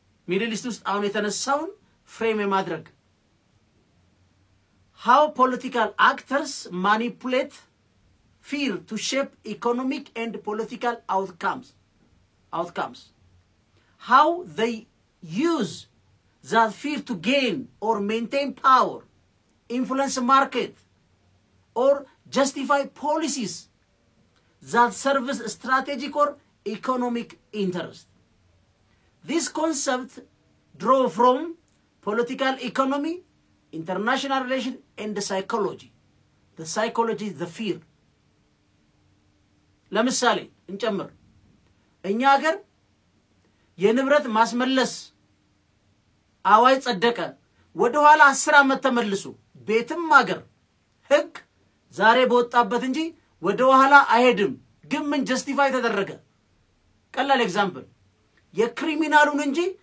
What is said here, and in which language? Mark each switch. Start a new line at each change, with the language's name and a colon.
Amharic: ሚድል ኢስት ውስጥ አሁን የተነሳውን
English: frame
Amharic: የማድረግ
English: how political actors manipulate fear to shape economic and political outcomes how they use that fear to gain or maintain power influence market or justify policies that serve strategic or economic interest. This concept draw from political economy, international relations, and the psychology. The psychology is the fear.
Amharic: ለምሳሌ እንጨምር እኛ ሀገር የንብረት ማስመለስ አዋጅ ጸደቀ ወደ ኋላ 10 አመት ተመልሶ ቤትም ሀገር ህግ ዛሬ በወጣበት እንጂ ወደ ኋላ አይሄድም ግን ምን ጀስቲፋይ ተደረገ ቀላል ኤግዛምፕል የክሪሚናሉን እንጂ